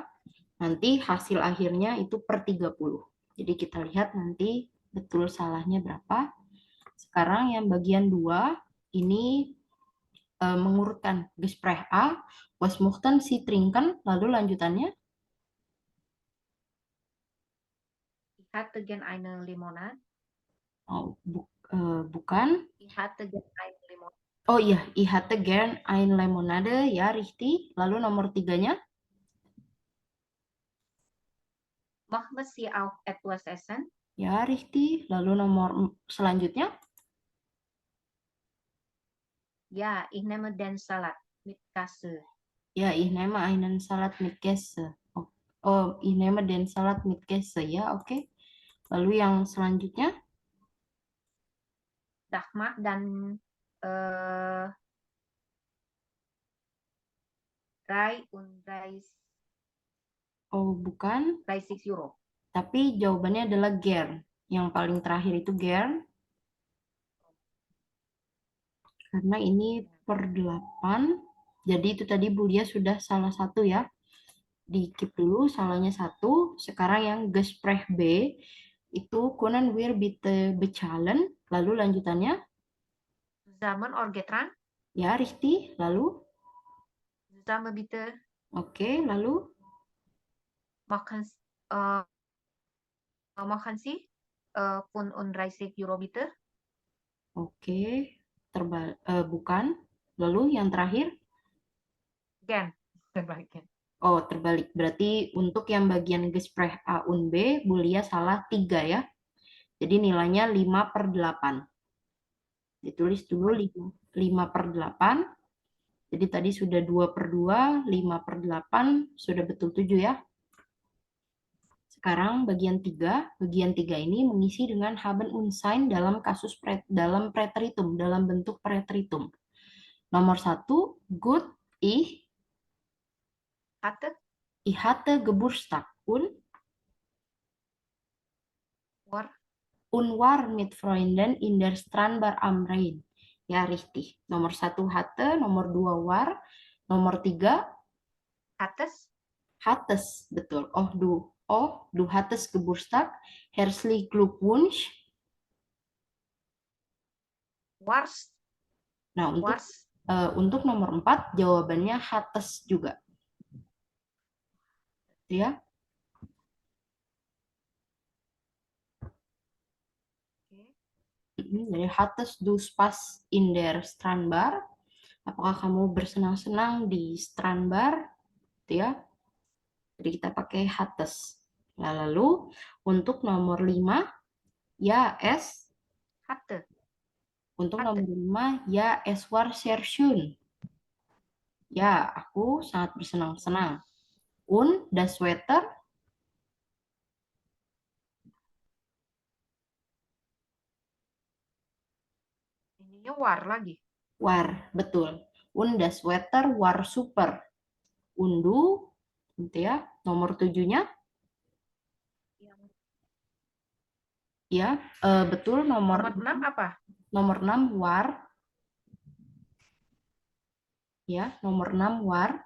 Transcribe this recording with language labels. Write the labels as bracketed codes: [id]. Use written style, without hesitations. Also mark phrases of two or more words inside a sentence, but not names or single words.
[id] Nanti hasil akhirnya itu per 30. Jadi kita lihat nanti betul salahnya berapa. Sekarang yang bagian 2 ini mengurutkan [de] Gespräch A, was möchten Sie trinken, [id] lalu lanjutannya. [de] Ich hatte gern eine Limonade. [id] Oh, bukan. [de] Ich hatte gern eine Limonade. [id] Oh iya, [de] ich hatte gern ein Lemonade, ya, richtig. [id] Lalu nomor 3-nya, [de] Möchten Sie auch etwas essen? ya, richtig. [id] Lalu nomor selanjutnya, [de] Ja, ich nehme den Salat mit Käse. ya, ich nehme einen Salat mit Käse. Oh, ich nehme den Salat mit Käse, [id] ya, oke. Lalu yang selanjutnya, Dagmar dan 33 oh bukan, €. tapi jawabannya adalah gern. Yang paling terakhir itu gern, karena ini per 8. Jadi itu tadi Bulia sudah salah satu ya. Di keep dulu, salahnya 1. Sekarang yang Gespräch B, itu [de] können wir bitte bezahlen. [id] Lalu lanjutannya, [de] Zusammen Orgetran, [id] ya, richtig. Lalu, [de] zusammen bitte. [id] oke, lalu, [de] Machen, machen Sie 35 € bitte. [id] oke, bukan. Lalu yang terakhir, Gern. Terbalikin. oh, terbalik. Berarti untuk yang bagian [de] Gespräch A und B, [id] Bulia salah 3 ya. Jadi nilainya 5/8. Ditulis dulu 5/8. Jadi tadi sudah 2/2, 5/8, sudah betul 7 ya. Sekarang bagian 3. Bagian 3 ini mengisi dengan [de] haben und sein [id] dalam kasus dalam preteritum, dalam bentuk preteritum. Nomor 1, [de] gut, Hatte, ich hatte Geburtstag war, war mit Freunden in der Strandbar am Rhein. [id] Ya, richtig. Nomor 1 hatte, nomor 2 war, nomor 3 [de] hattest, hattest, betul. Du hattest Geburtstag. Herzlichen Glückwunsch. warst, [id] Nah, [de] warst, [id] untuk nomor 4 jawabannya hattest juga. Ya. [de] Jadi hattest du Spaß in der Strandbar? [id] Apakah kamu bersenang-senang di Strandbar? Gitu ya. Jadi kita pakai hattest. Nah, lalu untuk nomor 5, [de] ya es. hatte, [id] Untuk [de] hatte. [id] nomor 5, [de] ya es war sehr schön. [id] Ya, aku sangat bersenang-senang. [de] Und das Wetter? [id] Ininya war lagi. [de] War, betul. Und das Wetter war super. [id] Undu, gitu ya. Nomor 7-nya, Yang ya, betul. nomor 6 apa? Nomor 6 war. Ya, nomor 6 war.